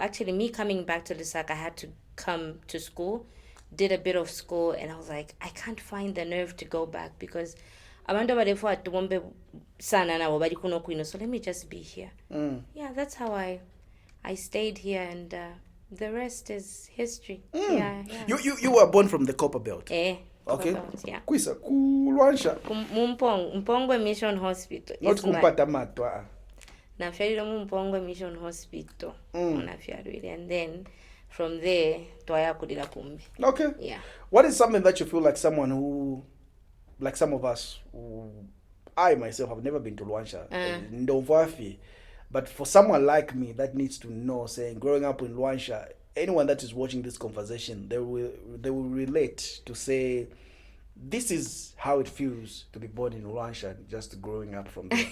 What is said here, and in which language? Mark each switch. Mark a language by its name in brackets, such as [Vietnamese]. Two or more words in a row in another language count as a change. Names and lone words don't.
[English] Actually, me coming back to Lusaka, I had to come to school, did a bit of school, and I was like, I can't find the nerve to go back because so let me just be here. Yeah, that's how I stayed here, and the rest is history. Yeah. You were born from the Copper Belt. Okay. Yeah. [Bemba] Kwisa kulwansha. Mpongwe Mission Hospital. Not kumpata matwa. Nafyalira mu Mpongwe Mission Hospital. [English] Nafyalira, and then from there [Bemba] twayakulira kumbi. [English] Okay. Yeah. What is something that you feel like someone who, like some of us, I myself have never been to Luansha, Ndovwafi, but for someone like me that needs to know, saying growing up in Luansha, anyone that is watching this conversation, they will relate to say, this is how it feels to be born in Luansha, just growing up from there.